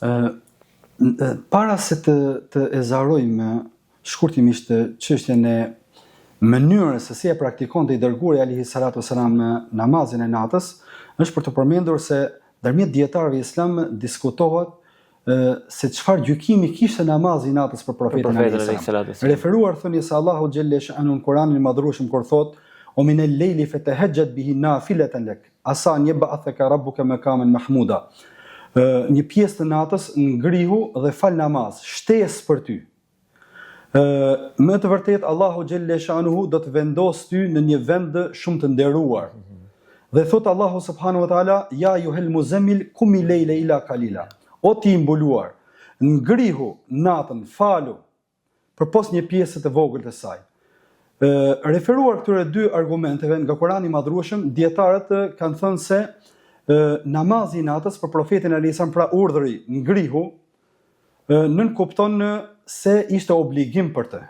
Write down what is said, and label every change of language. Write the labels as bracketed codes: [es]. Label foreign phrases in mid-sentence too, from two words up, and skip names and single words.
[sq] Para se të ezarojmë shkurtimisht çështjen e mënyrës se si e praktikonte i dërguari [ar] عليه الصلاة والسلام [sq] namazin e natës, është për të përmendur se ndërmjet dietarëve islam diskutohet se çfarë gjykimi kishte namazi i natës për profetin [ar] عليه الصلاة والسلام. [sq] Referuar thënies [ar] الله جل شأنه [sq] në Kur'anin e Madhrueshëm kur thot: [ar] "ومن الليل فتهجد به نافلة لك عسى أن يبعثك ربك مقاما محمودا." [sq] Një pjesë të natës ngrihu dhe fal namaz, shtesë për ty. Më të vërtet [ar] الله جل شأنه [sq] do të vendos ty në një vend shumë të nderuar. Dhe thot [ar] الله سبحانه وتعالى: "يا أيها المزمل قم الليل إلا قليلا." [sq] O ti i mbuluar, ngrihu natën, falu përpos një pjesë të vogël të saj. Referuar këtyre dy argumenteve nga Kurani i Madhrueshëm, dietarët kanë thënë se namazi i natës për profetin [ar] عليه السلام, [sq] pra urdhri ngrihu, nën kupton se ishte obligim për të.